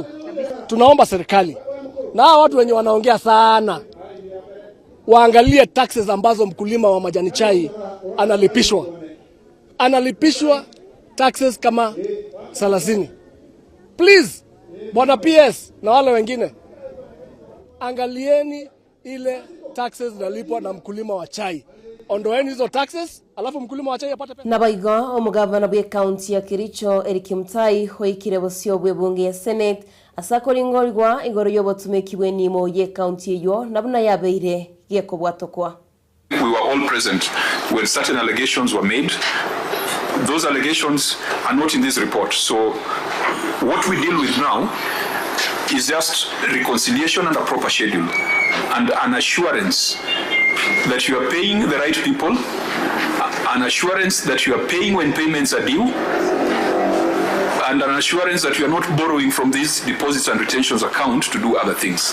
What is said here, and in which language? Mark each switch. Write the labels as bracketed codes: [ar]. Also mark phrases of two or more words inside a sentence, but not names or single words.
[sw] Tunaomba serikali na hawa watu wenye wanaongea sana waangalie taxes ambazo mkulima wa majani chai analipishwa taxes kama 30. Please, bwana PS na wale wengine, angalieni ile taxes zinalipwa na mkulima wa chai. Ondoeni hizo taxes, alafu mkulima wa chai apate pesa. [guz] Nabaigo omugavana bwe county ya Kericho Eric Mutai hoikire bosio bwe bunge ya Senate asakoringorwa igoro yobotumekibwe nimo ye county yo nabuna yabeire yekobwatokwa. [en] We were all present when certain allegations were made. Those allegations are not in this report. So what we deal with now is just reconciliation and a proper schedule and an assurance that you are paying the right people, an assurance that you are paying when payments are due, and an assurance that you are not borrowing from these deposits and retentions account to do other things.